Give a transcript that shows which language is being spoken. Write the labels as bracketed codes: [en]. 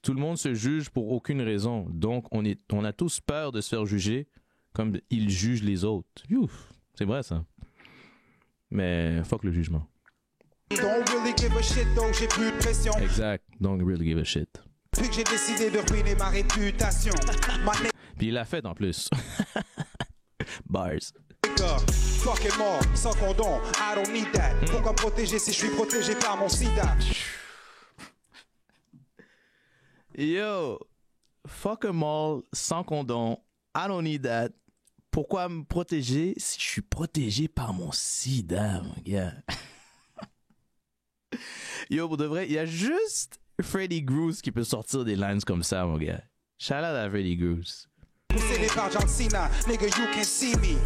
[fr] Tout le monde se juge pour aucune raison. Donc on a tous peur de se faire juger comme ils jugent les autres. Youf. C'est vrai ça. Mais fuck le jugement. [en] Don't really give a shit, [fr] donc j'ai plus de pression. [en] Exact. Don't really give a shit. [fr] Depuis que j'ai décidé de ruiner ma réputation. Puis il l'a fait en plus. Bars. Fuck est mort, sans condom, [en] I don't need that. [fr] Pourquoi me protéger si je suis protégé par mon sida? [en] Yo, fuck em all, [fr] sans condom, [en] I don't need that. [fr] Pourquoi me protéger si je suis protégé par mon sida, mon gars? Yo, pour de vrai, il y a juste Freddy Groose qui peut sortir des lines comme ça, mon gars. Shout out à Freddy Groose. Possédé par [en] John Cena, nigga, you can see me.